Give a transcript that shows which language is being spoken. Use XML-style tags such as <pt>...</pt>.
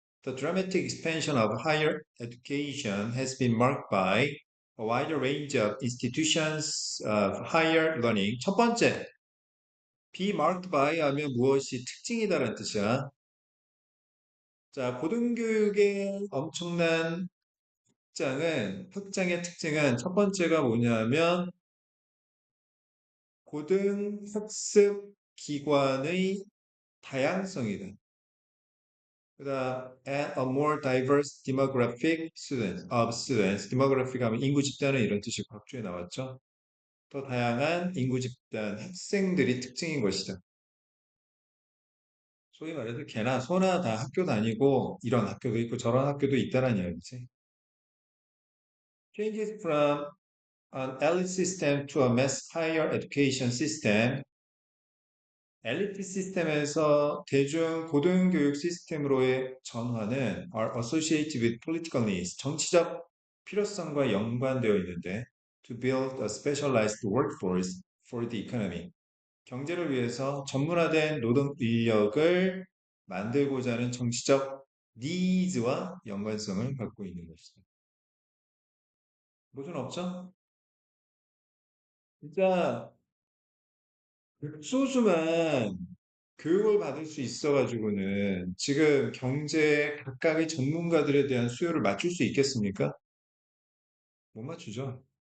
<en>The dramatic expansion of higher education has been marked by a wider range of institutions of higher learning.</en> <ko>첫 번째, be marked by 하면 무엇이 특징이다라는 뜻이야. 자, 고등교육의 엄청난 특장의 특징은 첫 번째가 뭐냐면 고등학습 기관의 다양성이다. 그다음</ko> <en>and a more diverse demographic students.</en> <ko>demographic 하면 인구 집단은 이런 뜻이 각주에 나왔죠. 더 다양한 인구 집단 학생들이 특징인 것이다. 소위 말해서 개나 소나 다 학교 다니고 이런 학교도 있고 저런 학교도 있다는 이야기지.</ko> <en>changes from an elite system to a mass higher education system.</en> <ko>엘리트 시스템에서 대중 고등교육 시스템으로의 전환은</ko> <en>are associated with political needs,</en> <ko>정치적 필요성과 연관되어 있는데</ko> <en>to build a specialized workforce for the economy.</en> <ko>경제를 위해서 전문화된 노동 인력을 만들고자 하는 정치적 니즈와 연관성을 갖고 있는 것이다. 무슨 없죠? 진짜 극소수만 교육을 받을 수 있어가지고는 지금 경제 각각의 전문가들에 대한 수요를 맞출 수 있겠습니까? 못 맞추죠.</ko>